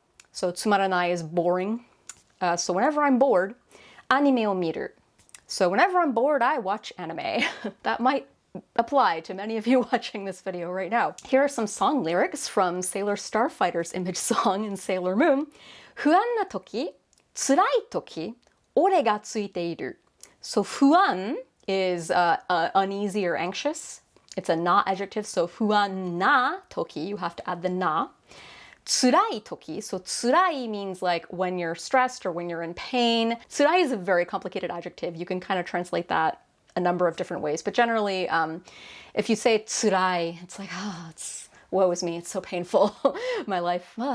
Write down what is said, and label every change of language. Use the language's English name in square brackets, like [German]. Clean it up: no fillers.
[English] So [Japanese] つまらない [English] is boring. So whenever I'm bored, [Japanese] アニメを見る. [English] So whenever I'm bored, I watch anime. That might apply to many of you watching this video right now. Here are some song lyrics from Sailor Starfighter's image song in Sailor Moon. [Japanese] 不安な時、辛い時、俺がついている. [English] So 不安 is uneasy or anxious. It's a na adjective, so [Japanese] 不安な時, [English] you have to add the na. [Japanese] 辛い時, [English] so 辛い means like when you're stressed or when you're in pain. 辛い is a very complicated adjective. You can kind of translate that a number of different ways, but generally, if you say 辛い, it's like, it's woe is me, it's so painful, my life.